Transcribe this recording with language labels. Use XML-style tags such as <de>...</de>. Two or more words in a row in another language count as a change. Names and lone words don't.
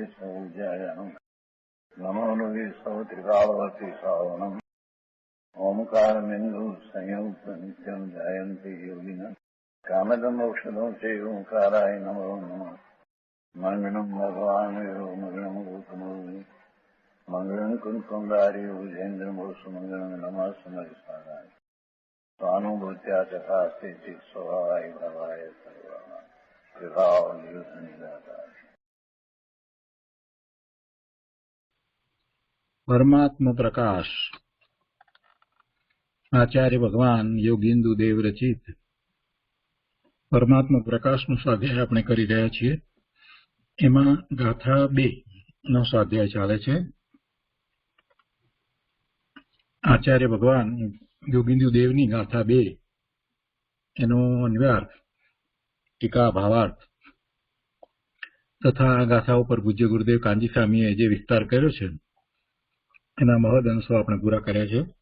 <sa>सौजायानं नमो लोये सौत्रिकावती सावनं ओंकारमिन्दु संयुक्त नित्यं जायन्ति योगिनः कामदमोक्षदं चैव ओंकाराय नमो नमः मंगलं भगवान् विष्णु मंगलं गौतमो मंगलं कुंकुमधारी भुजेन्द्रमोसु मंगलं नमः समरिसाराय स्वानुभूत्या तथा स्थिति स्वभावाय भवाय सर्वाः विभाव निदाता</sa> <gu>परमात्म प्रकाश आचार्य भगवान योगिंदु देव रचित परमात्मा प्रकाशનું સ્વાધ્યાય આપણે કરી રહ્યા છીએ। એમાં ગાથા 2 નો સ્વાધ્યાય ચાલે છે। આચાર્ય ભગવાન યોગિંદુ દેવની ગાથા 2 એનો અન્વયાર્થ ટીકા ભાવાર્થ તથા ગાથા ઉપર પૂજ્ય ગુરુદેવ કાંજી સ્વામીએ જે વિસ્તાર કર્યો છે એના મહદ અંશો આપણે પૂરા કર્યા છે।</gu>